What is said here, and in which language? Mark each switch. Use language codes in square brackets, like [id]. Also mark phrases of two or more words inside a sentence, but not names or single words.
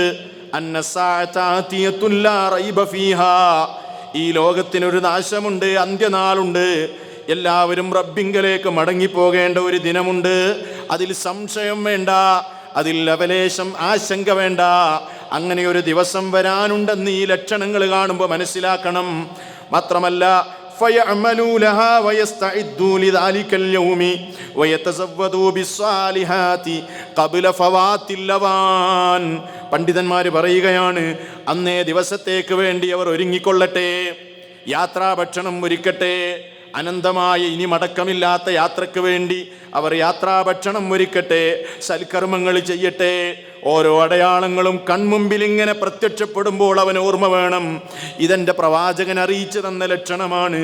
[ar] إن الساعة آتية لا ريب فيها, [ml] ഈ ലോകത്തിനൊരു നാശമുണ്ട്, അന്ത്യനാളുണ്ട്, എല്ലാവരും റബ്ബിങ്കലേക്ക് മടങ്ങിപ്പോകേണ്ട ഒരു ദിനമുണ്ട്. അതിൽ സംശയം വേണ്ട, അതിൽ ലവലേശം ആശങ്ക വേണ്ട. അങ്ങനെ ഒരു ദിവസം വരാനുണ്ടെന്ന് ഈ ലക്ഷണങ്ങൾ കാണുമ്പോൾ മനസ്സിലാക്കണം. [ar] മാത്രമല്ല فَيَعْمَلُوا لَهَا وَيَسْتَعِدُّوا لِذَلِكَ الْيَوْمِ وَيَتَزَوَّدُوا بِالصَّالِحَاتِ قَبْلَ فَوَاتِ الْأَوَانِ. [ml] പണ്ഡിതന്മാര് പറയുകയാണ്, അന്നേ ദിവസത്തേക്ക് വേണ്ടി അവർ ഒരുങ്ങിക്കൊള്ളട്ടെ, യാത്രാഭക്ഷണം ഒരുക്കട്ടെ. അനന്തമായ ഇനി മടക്കമില്ലാത്ത യാത്രയ്ക്ക് വേണ്ടി അവർ യാത്രാഭക്ഷണം ഒരുക്കട്ടെ, സൽക്കർമ്മങ്ങൾ ചെയ്യട്ടെ. ഓരോ അടയാളങ്ങളും കൺമുമ്പിൽ ഇങ്ങനെ പ്രത്യക്ഷപ്പെടുമ്പോൾ അവൻ ഓർമ്മ വേണം, ഇതെൻ്റെ പ്രവാചകൻ അറിയിച്ചു തന്ന ലക്ഷണമാണ്.